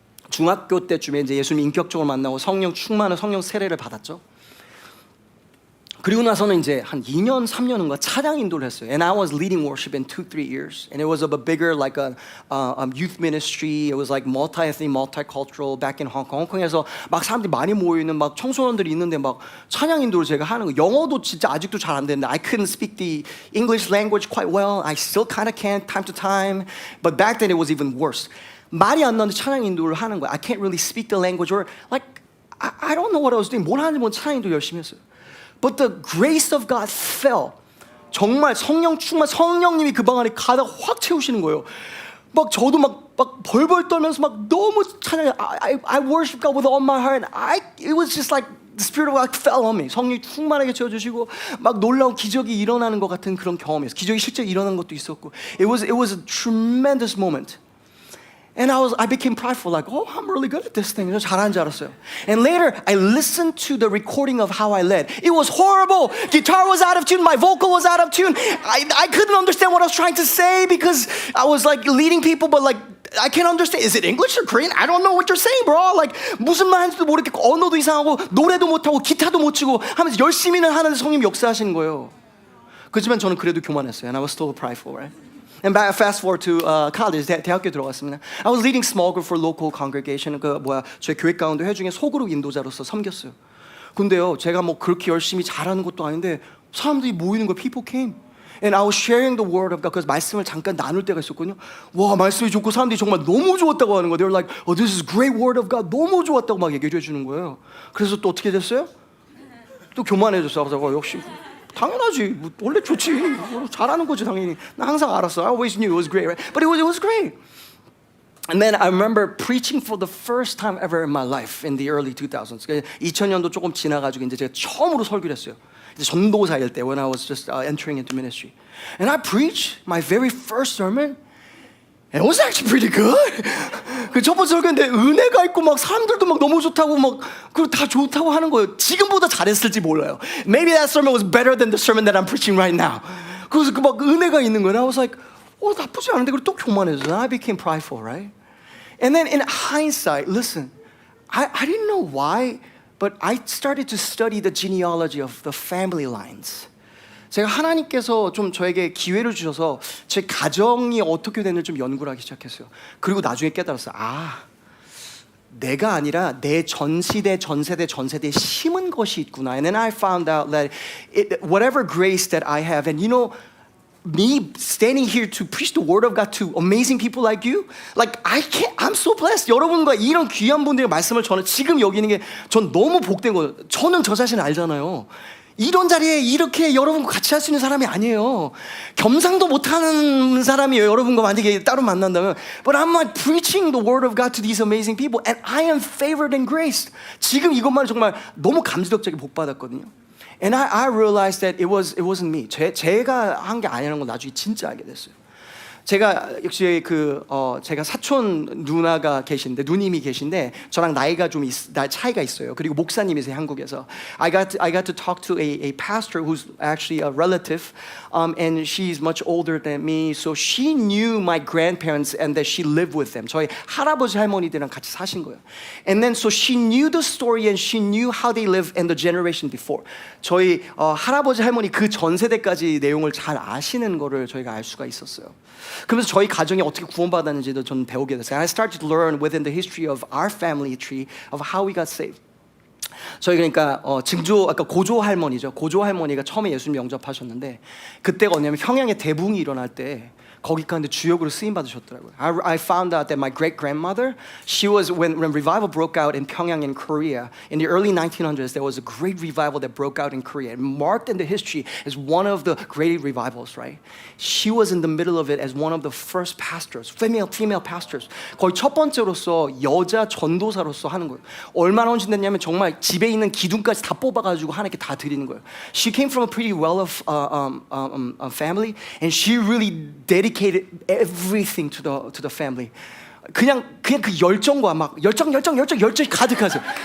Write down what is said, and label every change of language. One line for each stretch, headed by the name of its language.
Korean: 중학교 때쯤에 이제 예수님 인격적으로 만나고 성령 충만한 성령 세례를 받았죠. 그리고 나서는 이제 한 2년, 3년인가 차량 인도를 했어요.
English: And I was leading worship in 2-3 years. And it was of a bigger like a youth ministry. It was like multi-ethnic, multicultural back in Hong Kong.
Korean: 홍콩에서 막 사람들이 많이 모이는 막 청소년들이 있는데 막 찬양 인도를 제가 하는 거. 영어도 진짜 아직도 잘 안 되는데
English: I couldn't speak the English language quite well. I still kind of can time to time. But back then it was even worse.
Korean: 말이 안 나는데 찬양 인도를 하는 거야.
English: I can't really speak the language or like I don't know what I was doing.
Korean: 뭘 하는지 찬양 인도 열심히 했어요.
English: But the grace of God fell.
Korean: 정말 성령 충만 성령님이 그 방 안에 가득 확 채우시는 거예요. 막 저도 막 벌벌 떨면서 막 너무 찬양.
English: I worship God with all my heart. It was just like the Spirit of God fell on me.
Korean: 성령이 충만하게 채워주시고 막 놀라운 기적이 일어나는 것 같은 그런 경험이었어요. 기적이 실제 일어난 것도 있었고.
English: It was a tremendous moment. And I became prideful, like, oh, I'm really good at this thing.
Korean: 잘하는 줄 알았어요.
English: And later, I listened to the recording of how I led. It was horrible. Guitar was out of tune. My vocal was out of tune. I couldn't understand what I was trying to say because I was like leading people, but like, I can't understand. Is it English or Korean? I don't know what you're saying, bro.
Korean: Like, 무슨 말인지도 모르겠고, 언어도 이상하고, 노래도 못하고, 기타도 못 치고 하면서 열심히는 하는 성님 역사하시는 거예요. 그렇지만 저는 그래도 교만했어요.
English: And I was still prideful, right? And fast forward to college,
Korean: 대학교 들어갔습니다.
English: I was leading small group for local congregation.
Korean: 저희 교회 가운데 회중에 소그룹 인도자로서 섬겼어요. 근데요, 제가 뭐 그렇게 열심히 잘하는 것도 아닌데 사람들이 모이는 거,
English: people came. And I was sharing the word of God.
Korean: 그래서 말씀을 잠깐 나눌 때가 있었거든요. 와, 말씀이 좋고 사람들이 정말 너무 좋았다고 하는 거예요.
English: They were like, oh, this is great word of God.
Korean: 너무 좋았다고 막 얘기해 주는 거예요. 그래서 또 어떻게 됐어요? 또 교만해졌어요. 그래서 역시 당연하지. 원래 좋지. 잘하는 거지 당연히. 나 항상 알았어.
English: I always knew it was great, right? But it was great. And then I remember preaching for the first time ever in my life in the early 2000s.
Korean: 2000년도 조금 지나가지고 이제 제가 처음으로 설교를 했어요. 이제 전도사일 때
English: when I was just entering into ministry. And I preached my very first sermon. And it was actually pretty good.
Korean: 그 첫 번째 설교인데 은혜가 있고 막 사람들도 막 너무 좋다고 막 그리고 다 좋다고 하는 거예요. 지금보다 잘했을지 몰라요.
English: Maybe that sermon was better than the sermon that I'm preaching right now.
Korean: 그래서 그 막 은혜가 있는 거예요.
English: And I was like,
Korean: 나쁘지 않은데 그리고 또 교만해져.
English: And I became prideful, right? And then in hindsight, listen, I didn't know why, but I started to study the genealogy of the family lines.
Korean: 제가 하나님께서 좀 저에게 기회를 주셔서 제 가정이 어떻게 되는지 좀 연구를 하기 시작했어요. 그리고 나중에 깨달았어요. 내가 아니라 내 전시대, 전세대에 심은 것이 있구나.
English: And then I found out that whatever grace that I have, and you know, me standing here to preach the word of God to amazing people like you, like I'm so blessed.
Korean: 여러분과 이런 귀한 분들의 말씀을 저는 지금 여기 있는 게 전 너무 복된 거예요. 저는 저 자신 알잖아요. 이런 자리에 이렇게 여러분과 같이 할 수 있는 사람이 아니에요. 겸상도 못하는 사람이에요. 여러분과 만약에 따로 만난다면.
English: But I'm like preaching the word of God to these amazing people, and I am favored and graced.
Korean: 지금 이것만 정말 너무 감지덕지하게 복 받았거든요.
English: And I realized that it wasn't me.
Korean: 제가 한 게 아니라는 걸 나중에 진짜 알게 됐어요. 제가 역시 제가 사촌 누나가 계신데 누님이 계신데 저랑 나이가 좀 차이가 있어요. 그리고 목사님이세요, 한국에서.
English: I got to talk to a pastor who's actually a relative, and she's much older than me. So she knew my grandparents and that she lived with them.
Korean: 저희 할아버지 할머니들이랑 같이 사신 거예요.
English: And then so she knew the story and she knew how they lived in the generation before.
Korean: 저희 할아버지 할머니 그 전 세대까지 내용을 잘 아시는 거를 저희가 알 수가 있었어요. 그러면서 저희 가정이 어떻게 구원받았는지도 저는 배우게 됐어요.
English: I started to learn within the history of our family tree of how we got saved.
Korean: 저희 그러니까 아까 고조 할머니죠. 고조 할머니가 처음에 예수님 영접하셨는데 그때가 뭐냐면 평양에 대붕이 일어날 때 거기 가는데 주역으로 쓰임 받으셨더라고요.
English: I found out that my great grandmother, she was when revival broke out in Pyongyang in Korea in the early 1900s. There was a great revival that broke out in Korea, and marked in the history as one of the great revivals. Right? She was in the middle of it as one of the first pastors, female pastors.
Korean: 거의 첫 번째로서 여자 전도사로서 하는 거예요. 얼마나 헌신됐냐면 정말 집에 있는 기둥까지 다 뽑아가지고 하나님께 다 드리는 거예요.
English: She came from a pretty well-off family, and she really dedicated everything to the family.
Korean: 그냥 그 열정과 막 열정이 가득하세요.